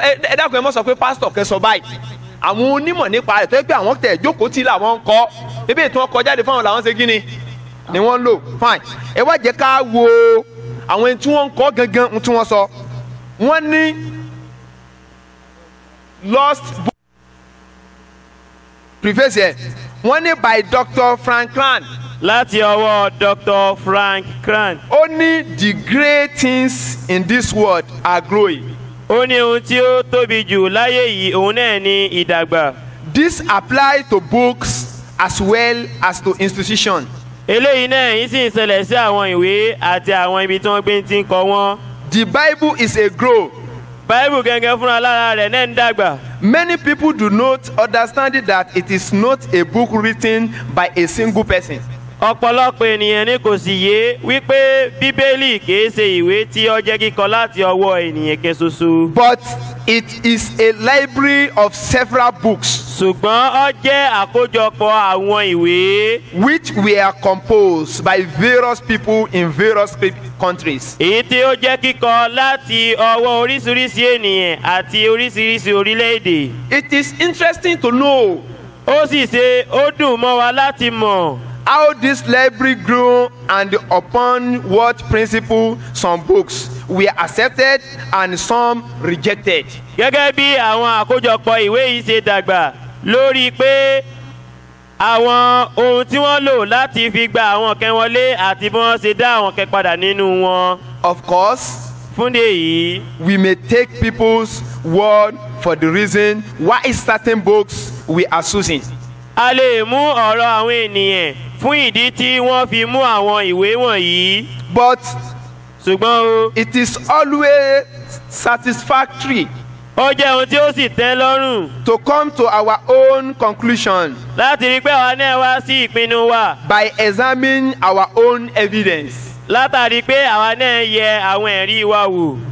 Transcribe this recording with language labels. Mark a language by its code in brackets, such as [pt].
[yo] ẹ dákun ẹ mọ̀ sọ pé pásítọ̀ kẹ́ sọ báyìí àwọn onímọ̀ nípa rẹ̀ tó yẹ pé àwọn tẹ̀ jókòó tí làwọn ń kọ́ ebi tí wọ́n kọ jáde fún àwọn làwọn ṣe gíní ni wọ́n ń lò fine ẹ wá jẹ́ ká wo àwọn tí wọ́n ń kọ́ gangan tí wọ́n sọ wọ́n ní [en] lost book preface [yo] ẹ̀ wọ́n ní by Dr. [en] Frank Cran [yo] láti ọwọ́ Dr. Frank Cran. ó ní [en] the great things in this world are growing. [yo] ó ní ohun tí ó tóbi jù láyé yìí òun náà ní ìdàgbà. [en] This applies to books as well as to institutions. [yo] eléyìí náà yìí sì ń ṣẹlẹ̀ sí àwọn ìwé àti àwọn ibi tí wọ́n gbé ti ń kọ wọ́n. [en] The Bible is a grow. [yo] Bible gẹ́gẹ́ fúnra lára rẹ̀ náà ń dàgbà. [en] Many people do not understand that it is not a book written by a single person. [yo] ọ̀pọ̀lọpọ̀ ènìyàn ni kò sì yé wípé bíbélì kìí ṣe ìwé tí ó jẹ́ kíkọ láti ọwọ́ ènìyàn kan ṣoṣo. [en] But it is a library of several books. [yo] ṣùgbọ́n ó jẹ́ àkójọpọ̀ àwọn ìwé. [en] Which were composed by various people in various countries. [yo] èyí tí ó jẹ́ kíkọ láti ọwọ́ oríṣiríṣi ènìyàn àti oríṣiríṣi orílẹ̀-èdè. [en] It is interesting to know. [yo] ó sì ṣe ó dùn mọ́ wa láti mọ̀. [en] How this library grew and upon what principle some books were accepted and some rejected. [yo] gẹ́gẹ́ bí àwọn àkójọpọ̀ ìwé yìí ṣe dàgbà lórí pé àwọn ohun tí wọ́n lò láti fi gba àwọn kan wọlé àti bí wọ́n ṣe dá àwọn kan padà nínú wọn. [en] Of course, [yo] fúndé yìí. [en] we may take people's word for the reason why certain books we are choosing. [yo] a lè mú ọ̀rọ̀ àwọn ènìyàn fún ìdí tí wọ́n fi mú àwọn ìwé wọ̀nyí. [en] But [yo] ṣùgbọ́n o. [en] it is always satisfactory. [yo] ó jẹ́ ohun tí ó sì tẹ́ lọ́rùn. [en] To come to our own conclusion. [yo] láti rí pé àwa náà wá sí ìpinnu wa. [en] By examining our own evidence. [yo] látàrí pé àwa náà yẹ àwọn ẹ̀rí wa wò.